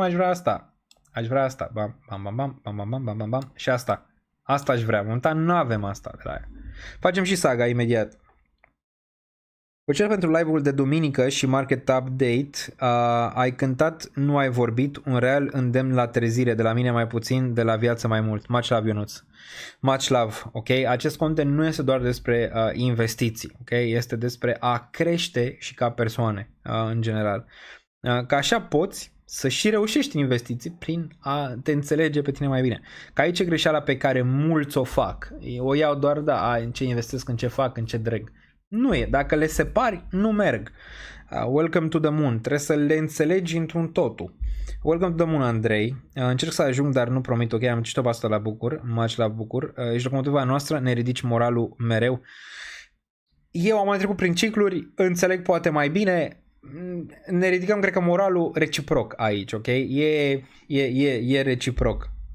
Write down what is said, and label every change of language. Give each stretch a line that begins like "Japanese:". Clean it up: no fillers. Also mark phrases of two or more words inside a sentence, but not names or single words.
Romanian: Aș vrea asta. Bam. Și asta. Asta aș vrea. Momentan nu avem asta de la aia. Facem și Saga imediat. Cel pentru live-ul de duminică și
English: market update,
Romanian: ai cântat, nu ai vorbit, un real îndemn la trezire, de la mine mai puțin, de la viață mai mult.
English: Much love, Ionuț. Much love,
Romanian: ok? Acest content nu este doar despre investiții, ok? Este despre a crește și ca persoane, în general. Că așa poți să și reușești în investiții prin a te înțelege pe tine mai bine. Că aici e greșeala pe care mulți o fac. O iau doar, da, în ce investesc, în ce fac, în ce dreg. Nu e. Dacă le separi, nu merg.
English: Welcome to the moon.
Romanian: Trebuie să le înțelegi într-un totul.
English: Welcome to the moon, Andrei.
Romanian: Încerc să ajung, dar nu promit. Ok, am citit-o pe asta la Bucur. Much la Bucur. Ești locomotiva noastră, ne ridici moralul mereu. Eu am mai trecut prin cicluri, înțeleg poate mai bine. Ne ridicăm, cred că, moralul reciproc aici, ok? E reciproc.